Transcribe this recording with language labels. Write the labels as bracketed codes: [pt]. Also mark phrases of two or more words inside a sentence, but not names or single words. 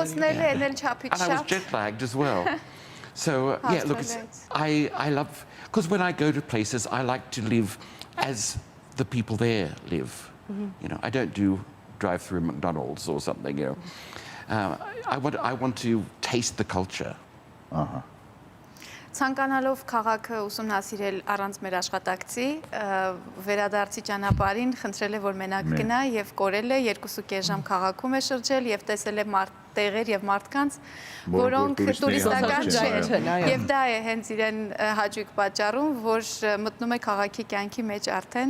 [en] And I was jet lagged as well. So yeah, look, I love because when I go to places, I like to live as the people there live. You know, I don't do drive-through McDonald's or something. You know, I want to taste the culture. [hy] Ցանկանալով քաղաքը ուսումնասիրել առանց մեր աշխատակցի, վերադարձի ճանապարհին խնդրել է, որ մենակ գնա եւ կորել է 2.5 ժամ քաղաքում է շրջել եւ տեսել է տեղեր եւ մարդկանց, որոնք տուրիստական չեն։ Եվ դա է հենց իրեն հաճույք պատճառում, որ մտնում է քաղաքի կյանքի մեջ արդեն